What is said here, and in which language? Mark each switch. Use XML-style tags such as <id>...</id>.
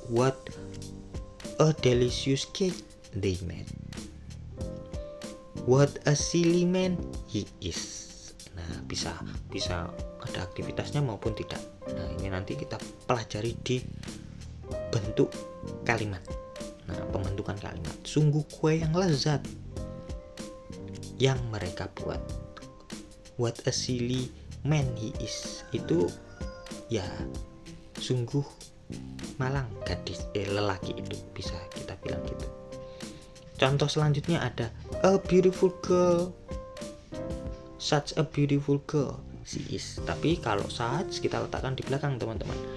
<en>What a delicious cake they made. What a silly man he is.</en> <id>Nah, bisa ada aktivitasnya maupun tidak. Nah, ini nanti kita pelajari di bentuk kalimat. Nah, pembentukan kalimat. Sungguh kue yang lezat yang mereka buat.</id> <en>What a silly man he is.</en> <id>Itu ya sungguh malang gadis lelaki itu, bisa kita bilang gitu. Contoh selanjutnya ada</id> <en>a beautiful girl. Such a beautiful girl she is.</en> <id>Tapi kalau such kita letakkan di belakang teman-teman.</id>